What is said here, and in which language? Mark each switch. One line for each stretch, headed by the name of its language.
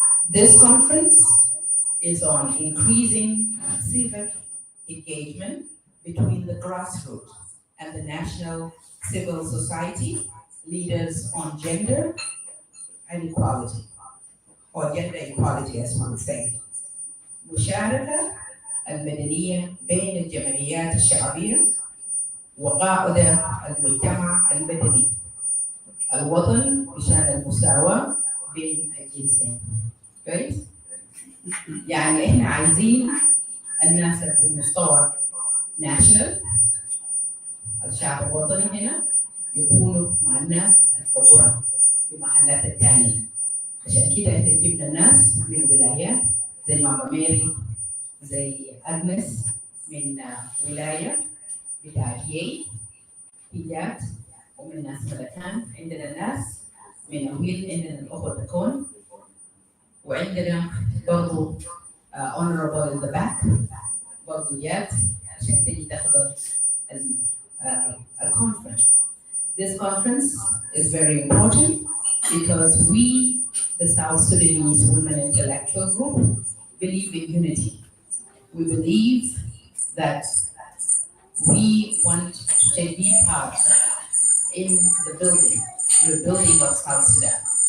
English: This conference is on increasing civic engagement between the grassroots and the national civil society leaders on gender and equality, or gender equality as one would say.
Arabic: مشاركة المدنية بين الجمعيات الشعبية وقاعدة المجتمع المدني الوطن مشان المساواة بين الجنسين. كويس؟ يعني احنا عايزين الناس في المستوى ناشونال، الشعب الوطني هنا يكونوا مع الناس الفقراء في المحلات الثانية. عشان كده احنا جبنا ناس من ولايات زي ماما ميري، زي أجنس من ولاية بتاعت يي هيجات، ومن ناس ملكان، عندنا ناس من أويل، عندنا الأخوة بكون، وعندنا برضو
English: honorable in the back
Arabic: برضو يات عشان تجي تحضر
English: a conference. This conference is very important because we, the South Sudanese Women Intellectual Group, believe in unity. We believe that we want to take deep part in the building of South Sudan.